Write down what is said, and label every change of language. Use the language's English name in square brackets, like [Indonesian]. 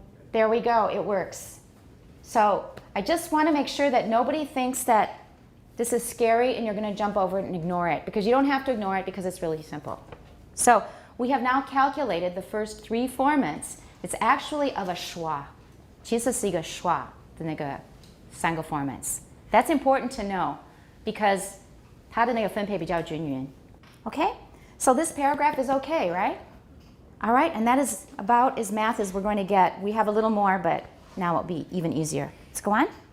[English] There we go, it works. So I just want to make sure that nobody thinks that this is scary and you're going to jump over it and ignore it, because you don't have to ignore it because it's really simple. So we have now calculated the first 3 formants. It's actually of a schwa. [Chinese] 其实是一个schwa的那个3个 formants. [English] That's important to know because [Chinese] 它的那个分配比较均匀. [English] Okay? So this paragraph is okay, right? All right, and that is about as math as we're going to get. We have a little more, but now it'll be even easier. Let's go on.